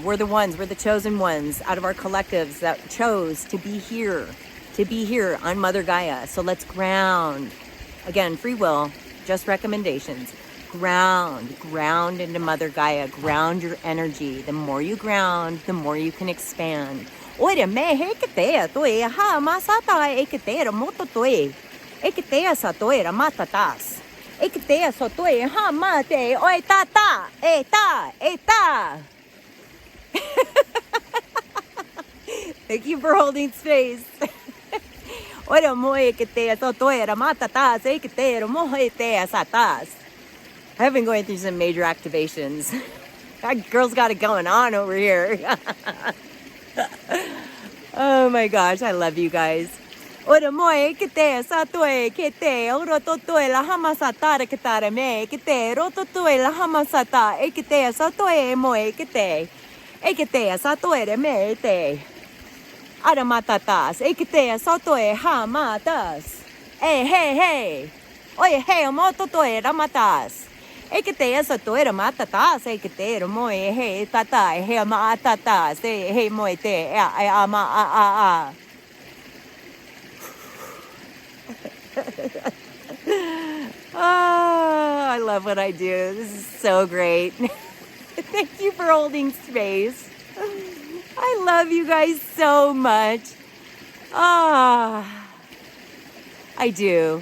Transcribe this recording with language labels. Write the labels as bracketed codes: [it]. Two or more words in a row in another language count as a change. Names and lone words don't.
[en] We're the chosen ones out of our collectives that chose to be here on Mother Gaia. So let's ground. Again, free will. Just recommendations. Ground into Mother Gaia. Ground your energy. The more you ground, the more you can expand. Ore me heketea toe ha masata eketea moto toe. Eketea sa toe ramatatas. Eketea sa toe ha mate oi tata eta. Thank you for holding space. I've been going through some major activations. That girl's got it going on over here. Oh my gosh, I love you guys. Aramatatas, eketea sotoe ha matas. Hey. Oye, hey, moto toe ramatas. Eketea sotoe ramatatas, eketea moe, hey, tata, hey, maatatas, hey, moete, ama. Oh, I love what I do. This is so great. Thank you for holding space. I love you guys so much. I do.